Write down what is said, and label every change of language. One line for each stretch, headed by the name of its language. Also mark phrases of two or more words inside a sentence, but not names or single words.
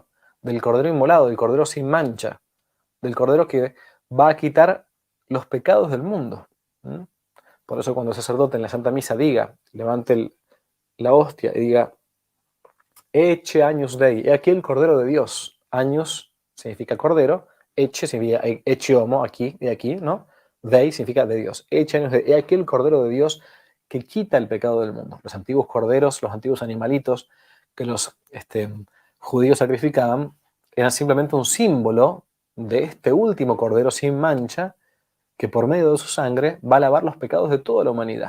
Spanish: Del cordero inmolado, del cordero sin mancha, del cordero que va a quitar los pecados del mundo. Por eso cuando el sacerdote en la Santa Misa diga, levante la hostia y diga,
Latin: Ecce agnus Dei,
Spanish: he aquí el cordero de Dios. Agnus significa cordero, Ecce significa
Latin: ecce homo,
Spanish: aquí, de aquí, ¿no? Dei significa de Dios.
Latin: Ecce agnus Dei,
Spanish: he aquí el cordero de Dios que quita el pecado del mundo. Los antiguos corderos, los antiguos animalitos que los judíos sacrificaban, eran simplemente un símbolo de este último cordero sin mancha que por medio de su sangre va a lavar los pecados de toda la humanidad.